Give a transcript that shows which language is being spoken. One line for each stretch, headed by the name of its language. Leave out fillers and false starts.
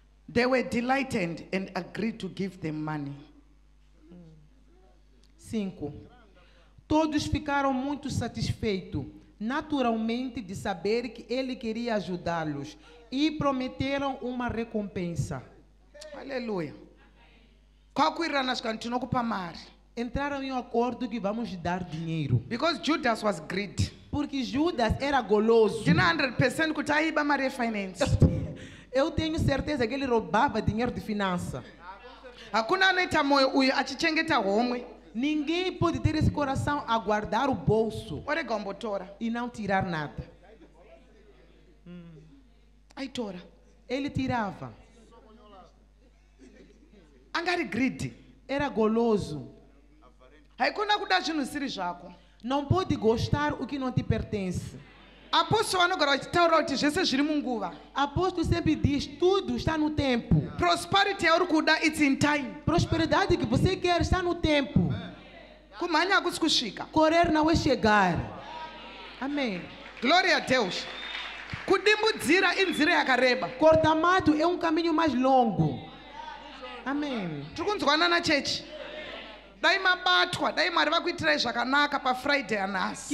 English: They were delighted and agreed to give them money. 5.
Portuguese: Todos ficaram muito satisfeitos, naturalmente, de saber que ele queria ajudá-los e prometeram uma recompensa.
Shona: Haleluya. Kwakuirana zvikati tinokupa mari.
Portuguese: Entraram em um acordo que vamos dar dinheiro.
English: Because Judas was greedy.
Portuguese: Porque Judas era goloso.
Shona: Ndina 100% kuti aiba mari yefinance.
Portuguese: Eu tenho certeza que ele roubava dinheiro de finança.
Shona: Hakuna anoita moyo uyu achichengeta homwe.
Portuguese: Ninguém pode ter esse coração a guardar o bolso
Shona: Orega umbotora.
Portuguese: e não tirar nada.
Shona: Aitora.
Portuguese: Ele tirava.
Shona: Angari greedy.
Portuguese: Era goloso.
Shona: Haikona kuda zvinhu zvisiri zvako.
Portuguese: Não pode gostar o que não te pertence.
Shona: Apostolo anogara vachitaura kuti zvese zviri munguva.
Portuguese: Apóstolo sempre diz, tudo está no tempo.
Shona: Prosperity yauri kuda
English: it's in time.
Portuguese: Prosperidade que você quer está no tempo.
Shona: Kumhanya hakusi kusvika.
Portuguese: Correr não é chegar. Amém. Glória a Deus.
Shona: Kudimbudzira inzira yakareba.
Portuguese: Corta-mato é um caminho mais longo. Amém.
Shona: Tiri kunzwanana chechi. Dai mabatwa, dai mari vakuitirai zvakanaka paFriday anhasi.